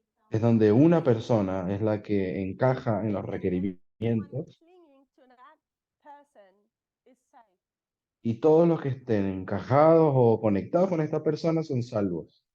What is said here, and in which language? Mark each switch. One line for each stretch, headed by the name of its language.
Spanish: Es donde una persona es la que encaja en los requerimientos
English: Clinging to that person is saved.
Spanish: y todos los que estén encajados o conectados con esta persona son salvos.